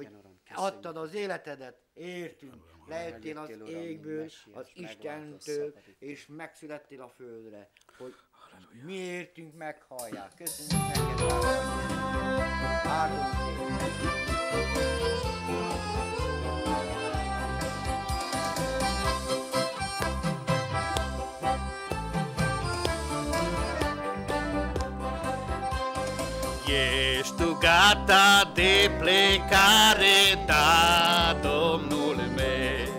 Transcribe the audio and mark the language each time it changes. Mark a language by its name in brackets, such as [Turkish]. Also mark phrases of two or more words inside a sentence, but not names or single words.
[Hungarian] Igen, Uram, köszönjük. adtad az életedet, értünk, lejöttél az Eljöttél, Uram, égből, mint Messiás, az Istentől, megváltoztatod. és megszülettél a földre, hogy mi értünk meghallják. Köszönjük neked, drága atyám. Áldott légy. [Romanian] Ești tu gata de plecare, da, Domnul meu,